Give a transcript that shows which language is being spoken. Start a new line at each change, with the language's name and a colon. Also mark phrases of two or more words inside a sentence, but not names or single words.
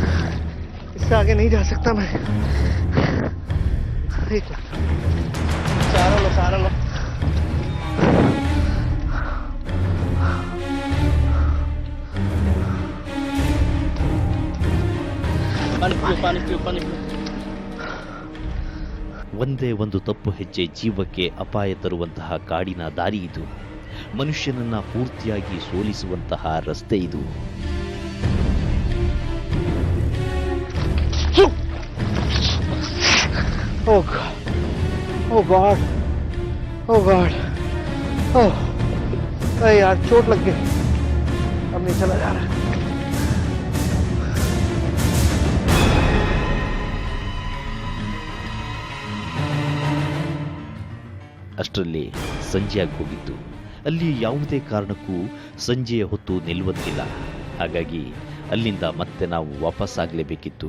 Hindi: इससे आगे नहीं जा सकता मैं। एक मिनट, सहारा लो। पानी पियो।
Kannada: ಒಂದೇ ಒಂದು ತಪ್ಪು ಹೆಜ್ಜೆ ಜೀವಕ್ಕೆ ಅಪಾಯ ತರುವಂತಹ ಕಾಡಿನ ದಾರಿ ಇದು. ಮನುಷ್ಯನನ್ನ ಪೂರ್ತಿಯಾಗಿ ಸೋಲಿಸುವಂತಹ ರಸ್ತೆ ಇದು.
English: Oh God, oh God, oh God,
Hindi: oh, अरे यार चोट लग गई, अब नहीं चला जा रहा।
Kannada: ಅಷ್ಟರಲ್ಲಿ ಸಂಜೆಯಾಗಿ ಹೋಗಿತ್ತು. ಅಲ್ಲಿ ಯಾವುದೇ ಕಾರಣಕ್ಕೂ ಸಂಜೆಯ ಹೊತ್ತು ನಿಲ್ಲುವಂತಿಲ್ಲ. ಹಾಗಾಗಿ ಅಲ್ಲಿಂದ ಮತ್ತೆ ನಾವು ವಾಪಸ್ಸಾಗಲೇಬೇಕಿತ್ತು.